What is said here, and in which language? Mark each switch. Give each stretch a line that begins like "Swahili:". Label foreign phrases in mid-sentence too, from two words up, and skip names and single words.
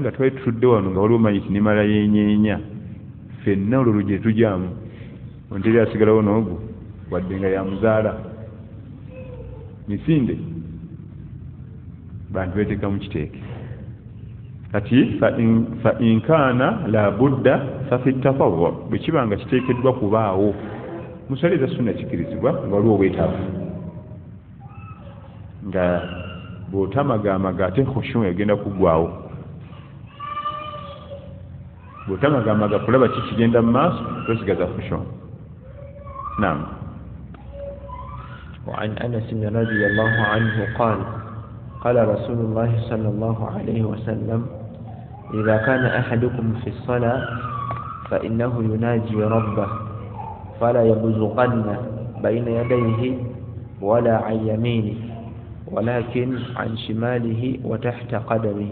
Ganda: nga twali tutudde wano nga waliwo mayiti nemala yenyeenya ffenna olwo gye tujyamu onteri asigalawo n'ogu wadde nga yamuzaala misinde bantu beteekamu kiteeke kati
Arabic: فإن كان لا بد ففي التطوع
Ganda: bwe kiba nga kiteekeddwa kubaawo musale za sunna kikirizibwa nga waliwo obwetaavu nga bw'otamagaamaga ate khushu egenda kuggwawo bw'otamagaamaga kulaba kikigenda mu maaso tosigaza khushu. Naam.
Arabic: وعن أنس رضي الله عنه قال قال رسول الله صلى الله عليه وسلم إذا كان أحدكم في الصلاة فإنه يناجي ربه فلا يبزقن بين يديه ولا عن يمينه ولكن عن شماله وتحت قدمه.